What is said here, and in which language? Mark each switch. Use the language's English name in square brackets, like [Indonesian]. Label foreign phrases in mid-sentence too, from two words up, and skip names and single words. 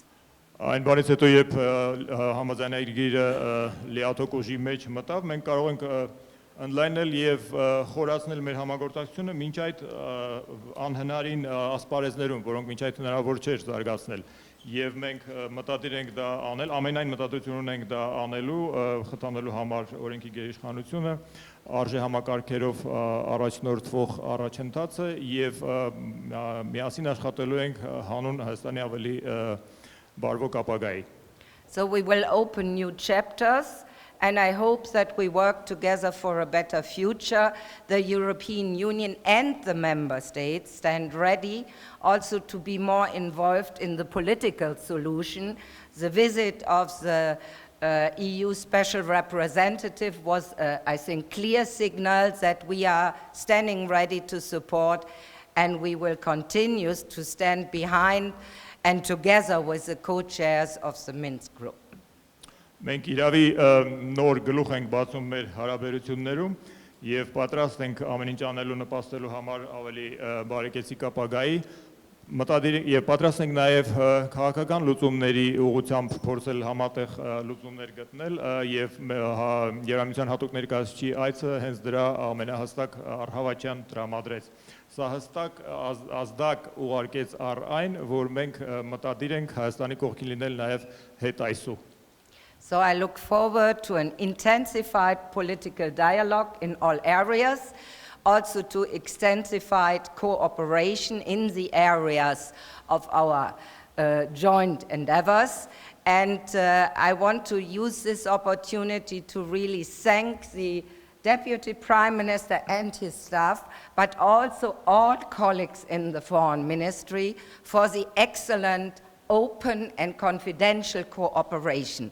[Armenian] Այն բանից հետո, երբ համաձայնագրը լիաթոք ուժի մեջ մտավ, մենք կարող ենք ընդլայնել եւ խորացնել մեր համագործակցությունը մինչ այդ անհնարին ասպարեզներում, որոնք մինչ այդ հնարավոր չէր զարգացնել։ Եվ մենք մտադիր ենք դա անել, ամենայն մտադրություն ունենք դա անելու, խթանելու համար օրենքի գերիշխանությունը, արժե համակարգերով առաջնորդվող առաջընթացը եւ միասին աշխատելու ենք հանուն Հայաստանի ավելի բարվոք ապագայի։ [English] So we will open new chapters, and I hope that we work together for a better future. The European Union and the member states stand ready also to be more involved in the political solution. The visit of the EU Special Representative was, I think, clear signal that we are standing ready to support, and we will continue to stand behind and together with the co-chairs of the Minsk group. [Armenian] Մենք իրավի նոր գլուխ ենք բացում մեր հարաբերություններում եւ պատրաստ ենք ամեն ինչ անելու նպաստելու համար ավելի բարեկեցիկ ապագայի։ Մտադիր եւ պատրաստ ենք նաեւ քաղաքական լուծումների ուղղությամբ փորձել համատեղ լուծումներ գտնել եւ Եվրամիության հատուկ ներկայացուցիչի այցը հենց դրա ամենահստակ առհավատյան տրամադրեց։ Սա հստակ ազդակ ուղարկեց առ այն, որ մենք մտադիր ենք Հայաստանի կողքին լինել նաեւ հետայսու։ [English] So I look forward to an intensified political dialogue in all areas, also to extensified cooperation in the areas of our joint endeavors. And I want to use this opportunity to really thank the Deputy Prime Minister and his staff, but also all colleagues in the Foreign Ministry for the excellent, open and confidential cooperation.